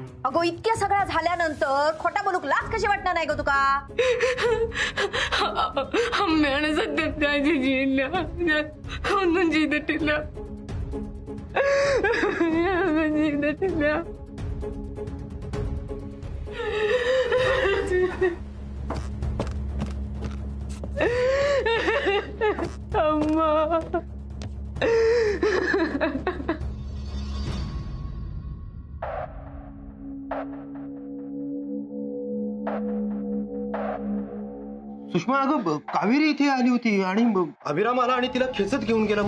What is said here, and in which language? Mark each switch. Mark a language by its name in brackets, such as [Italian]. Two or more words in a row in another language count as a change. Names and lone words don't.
[Marathi] अगो इतक्या सगळ्या झाल्यानंतर खोटा बोलूक लाज कशी वाटणार नाही ग तुका? [Malayalam] അമ്മയാണ് സത്യത്തിൽ ചെയ്യില്ല, ഒന്നും ചെയ്തിട്ടില്ല, ഒന്നും ചെയ്തിട്ടില്ല. അമ്മ [Marathi] सुषमा, अगं कावेरी इथे आली होती आणि अभिराम आला आणि तिला खेचत घेऊन गेला.